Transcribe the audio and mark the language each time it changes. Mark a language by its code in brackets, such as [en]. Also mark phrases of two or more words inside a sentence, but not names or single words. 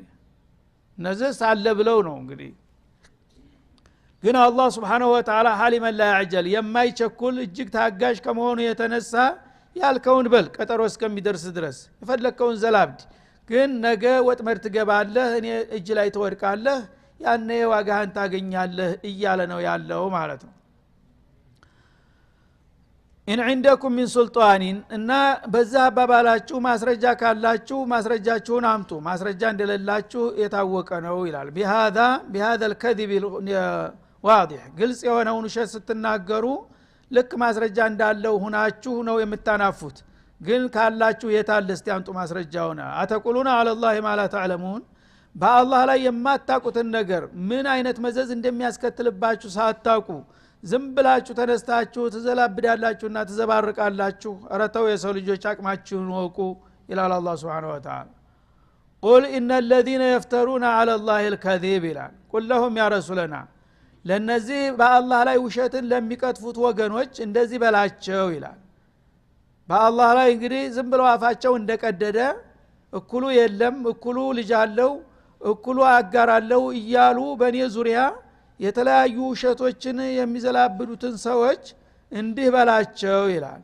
[am] እነዚህ ሳለ ብለው ነው እንግዲህ። ግን አላህ [ar] سبحانه وتعالى حليما لا يعجل [am] የማይቸኩል እጅግ ታጋሽ ከመሆኑ የተነሳ ያልከውን በል ቀጠሮ እስከሚደርስ ድረስ የፈለከውን ዘላብድ ግን ነገ ወጥመድ ትገባለህ እኔ እጅ ላይ ትወድቃለህ ያኔ ዋጋህን ታገኛለህ እያለ ነው ያለው ማለት ነው። [ar] إن عندكم من سلطان [am] እና በዛ አባባላችሁ ማስረጃ ካላችሁ ማስረጃችሁን አምጡ ማስረጃ እንደሌላችሁ የታወቀ ነው ይላል። [ar] بهذا الكذب واضح [am] ግልጽ የሆነውን ውሸት ስትናገሩ ልክ ማስረጃ እንዳለው ሁናችሁ ነው የምታናፉት። ግን ካላችሁ የታለ እስቲ አምጡ ማስረጃውና [ar] أتقولون على الله ما لا [am] تعلمون በአላህ ላይ የማታውቁትን ነገር ምን አይነት መዘዝ እንደሚያስከትልባችሁ ሳታውቁ ዝም ብላችሁ ተነስታችሁ ተዘላብዳላችሁና ተዘባርቃላችሁ። አረተው የሰው ልጆች አቅማችሁን ወቁ ይላል አላህ [ar] سبحانه وتعالى። [am] قل [ar] ان الذين يفترون على الله الكذب ይላል قل لهم يا رسولنا [am] ለነዚህ በአላህ ላይ ውሸትን ለሚቀጥፉት ወገኖች እንደዚህ በላቸው ይላል። በአላህ ላይ እንግዲህ ዝም ብለው አፋቸው እንደቀደደ እኩሉ የለም እኩሉ ልጅ አለው እኩሉ አጋር አለው እያሉ በእኔ ዙሪያ የተለያዩ ውሸቶችን የሚዘላብዱትን ሰዎች እንዲህ በላቸው ይላል።